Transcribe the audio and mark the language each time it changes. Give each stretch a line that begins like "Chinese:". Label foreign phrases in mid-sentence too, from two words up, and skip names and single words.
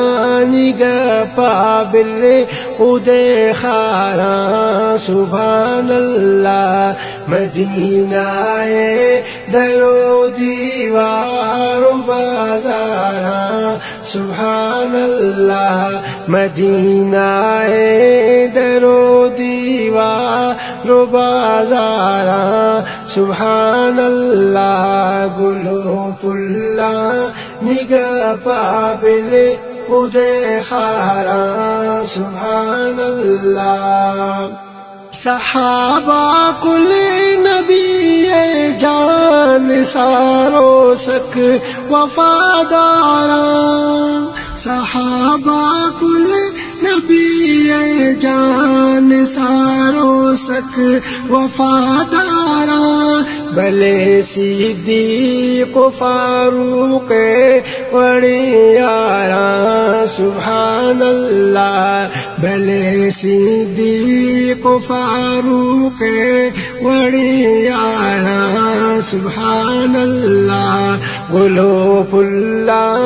Saraiki: نگہ بل ادے خاراں
Arabic: سبحان اللہ،
Saraiki: مدینہ در و دیوار و بازاراں
Arabic: سبحان اللہ،
Saraiki: مدینہ در و دیوار و بازاراں
Arabic: سبحان اللہ،
Saraiki: گلو پھلا نگہ بل ادے خاراں
Arabic: سبحان اللہ،
Saraiki: صحابہ کل نبی جان سارو سک وفاداراں، صحابہ کل نبی جان سارو سک وفاداراں، بھلے صدیق فاروق بڑے یاراں
Arabic: سبحان اللہ،
Saraiki: بھلے صدیق فاروق بڑے یاراں
Arabic: سبحان اللہ،
Saraiki: گلو پھلا